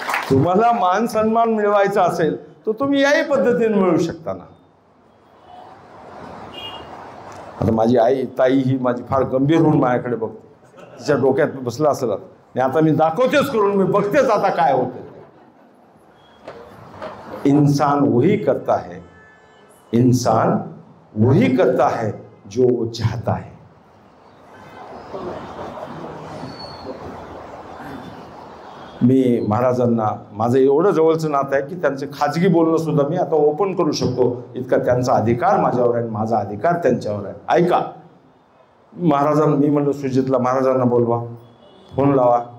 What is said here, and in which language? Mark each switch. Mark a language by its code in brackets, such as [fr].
[mr] तुम्हाला मान सन्मान मिळवायचा असेल तर तुम्ही याही पद्धतीने मिळवू शकता ना. आता माझी आई ताई ही माझी फार गंभीर होऊन माझ्याकडे बघते, तिच्या डोक्यात बसला असेल आणि आता मी दाखवतेच करून, मी बघतेच आता काय होते. [hi] इंसान वही करता है, इंसान वही करता है जो वो चाहता है. [mr] मी महाराजांना माझं एवढं जवळचं नातं आहे की त्यांचे खाजगी बोलणं सुद्धा मी आता ओपन करू शकतो, इतका त्यांचा अधिकार माझ्यावर आहे, माझा अधिकार त्यांच्यावर आहे. ऐका, महाराजांना मी म्हणलं सुजितला महाराजांना बोलवा, फोन लावा.